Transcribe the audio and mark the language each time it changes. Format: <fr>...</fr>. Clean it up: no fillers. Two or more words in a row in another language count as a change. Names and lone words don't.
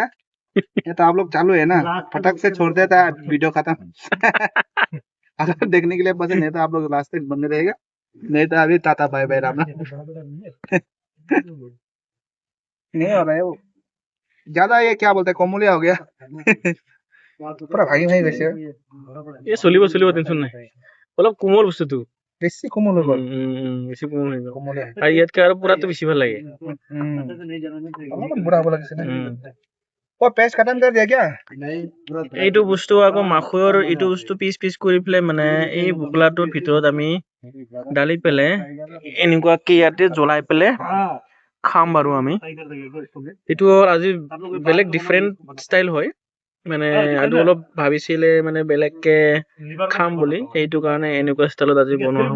<hi>ये तो आप लोग चालू है ना, फटक से छोड़ देता है वीडियो खत्म। अगर देखने के लिए पसंद है तो आप लोग लास्ट तक बने रहेगा, नहीं तो अभी टाटा</hi> <en>bye bye</en> <hi>राम राम। नहीं हो रहा है वो ज्यादा, ये क्या बोलते हैं कोमलिया हो गया। पूरा भाई भाई वैसे</hi> <as>এই চলিব টেনচন নাই অলপ কোমল বস্তুটো বেশি কোমল হৈ গ'ল। বেছি কোমল হৈ গ'ল কোমলে আৰু ইয়াতকে আৰু পুৰাটো বেছি ভাল লাগে অলপমান বুঢ়া হ'ব লাগিছিলে।</as> <hi>ओ पेस्ट खत्म कर दिया क्या?</hi> <as>এইটো বস্তু আকৌ মাখৈৰ এইটো বস্তু পিচ পিচ কৰি পেলাই মানে এই বোকলাটোৰ ভিতৰত আমি ডালি পেলাই এনেকুৱাকে ইয়াতে জ্বলাই পেলাই খাম বাৰু আমি। এইটো আজি বেলেগ</as> <en>different style</en> <as>হয়, মানে আৰু অলপ ভাবিছিলে মানে বেলেগকে খাম বুলি, সেইটো কাৰণে এনেকুৱা ষ্টাইলত আজি বনোৱা হ'ব।</as>